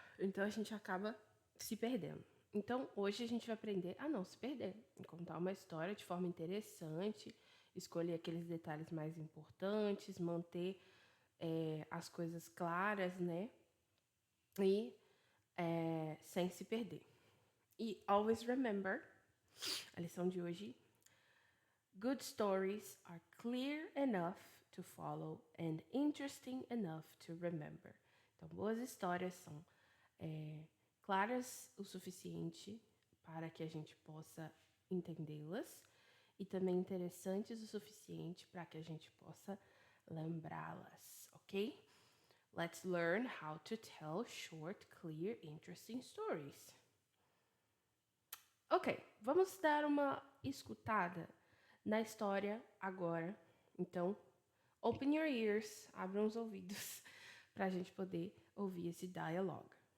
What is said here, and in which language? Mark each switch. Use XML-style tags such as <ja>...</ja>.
<pt>Então a gente acaba se perdendo. Então hoje a gente vai aprender a não se perder, a contar uma história de forma interessante, escolher aqueles detalhes mais importantes, manter as coisas claras, né? E sem se perder.</pt> <en>E always remember,</en> <pt>a lição de hoje:</pt> <en>good stories are clear enough to follow and interesting enough to remember.</en> <pt>Então, boas histórias são claras o suficiente para que a gente possa entendê-las e também interessantes o suficiente para que a gente possa lembrá-las, ok?</pt> <en>Let's learn how to tell short, clear, interesting stories.</en> <pt>Ok, vamos dar uma escutada na história agora. Então,</pt> <en>open your ears,</en> <pt>abram os ouvidos para a gente poder ouvir esse dialogue.</pt>